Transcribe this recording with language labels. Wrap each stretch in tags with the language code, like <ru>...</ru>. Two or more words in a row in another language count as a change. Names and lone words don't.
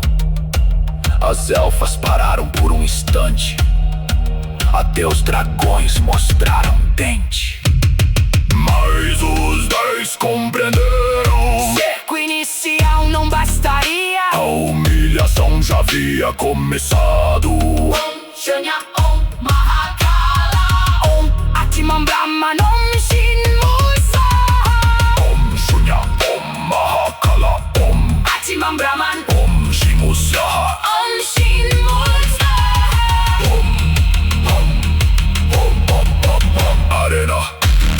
<pt>As elfas pararam por um instante. Até os dragões mostraram dente. Mas os 10 compreenderam. Cerco inicial não bastaria. A humilhação já havia começado.</pt> <sa>ॐ शान्य ॐ महाकाल ॐ आत्मन् ब्रह्मन् ॐ शिन्मु सह. ॐ शून्य ॐ महाकाल ॐ आत्मन् ब्रह्मन् ॐ शिमु सह. ॐ शिन्मु सह.</sa> <pt>Arena.</pt>